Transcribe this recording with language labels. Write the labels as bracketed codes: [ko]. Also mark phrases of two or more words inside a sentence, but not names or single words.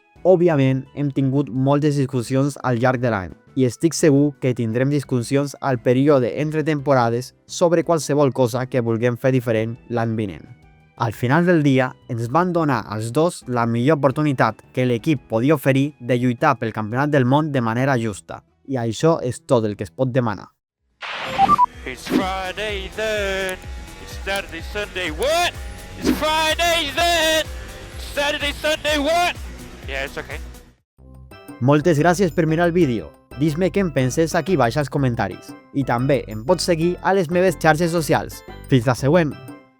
[ca] Òbviament hem tingut moltes discussions al llarg de l'any i estic segur que tindrem discussions al període entre temporades sobre qualsevol cosa que vulguem fer diferent l'any vinent. Al final del dia ens van donar als dos la millor oportunitat que l'equip podia oferir de lluitar pel campionat del món de manera justa, i això és tot el que es pot demanar. [en] It's Friday then. Saturday, Sunday, what? It's Friday then! Saturday, Sunday, what? Yeah, it's okay. [ca] Moltes gràcies per mirar el vídeo. Dis-me què en penses aquí baix als comentaris. I també em pots seguir a les meves xarxes socials. Fins la següent!